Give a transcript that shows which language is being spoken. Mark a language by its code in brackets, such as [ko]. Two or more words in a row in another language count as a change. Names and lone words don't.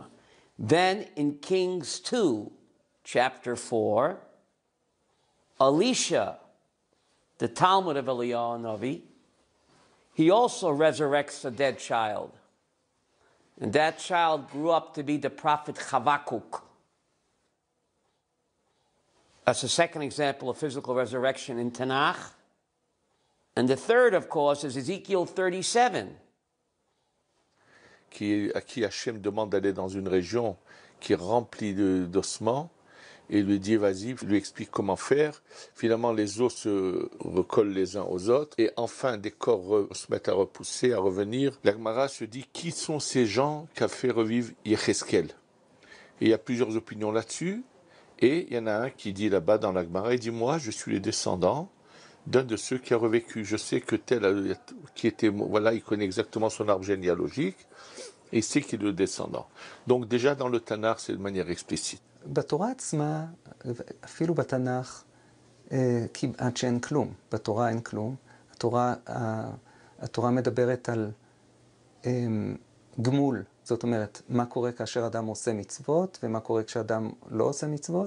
[en] Then in Kings 2, chapter 4, Elisha, the Talmud of Eliyahu Hanavi, he also resurrects a dead child. And that child grew up to be the prophet Habakkuk. That's the second example of physical resurrection in Tanakh. And the third, of course, is Ezekiel 37. [fr] À qui Hachem demande d'aller dans une région qui est remplie d'ossements et lui dit vas-y, lui explique comment faire. Finalement, les os se recollent les uns aux autres et enfin des corps se mettent à repousser, à revenir. La Gemara se dit qui sont ces gens qu'a fait revivre Yecheskel. Et il y a plusieurs opinions là-dessus et il y en a un qui dit là-bas dans la Gemara, il dit moi je suis le descendant d'un de ceux qui a revécu. Je sais que tel qui était, voilà, il connaît exactement son arbre généalogique. Et c'est qu'il est le descendant. Donc déjà dans le Tanakh, c'est de manière explicite. [he] בתורה עצמה, אפילו בתנ"ך, כמעט שאין כלום. בתורה אין כלום. התורה מדברת על גמול. זאת אומרת, מה קורה כאשר אדם עושה מצוות, ומה קורה כשאדם לא עושה מצוות.